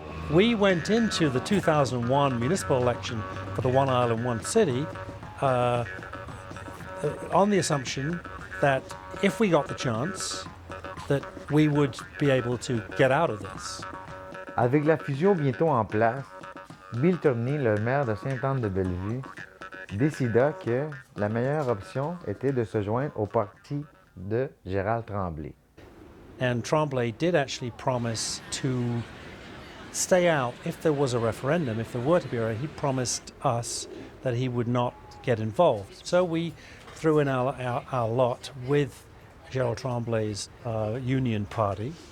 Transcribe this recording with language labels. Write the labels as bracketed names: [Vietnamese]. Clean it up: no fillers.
[English] We went into the 2001 municipal election for the One Island, One City on the assumption that if we got the chance, that we would be able to get out of this. [French] Avec la fusion bientôt en place, Bill Tierney, le maire de Sainte-Anne-de-Bellevue, décida que la meilleure option était de se joindre au parti de Gérald Tremblay. [English] And Tremblay did actually promise to stay out if there was a referendum. If there were to be he promised us that he would not get involved. So we threw in our lot with Gerald Tremblay's Union Party.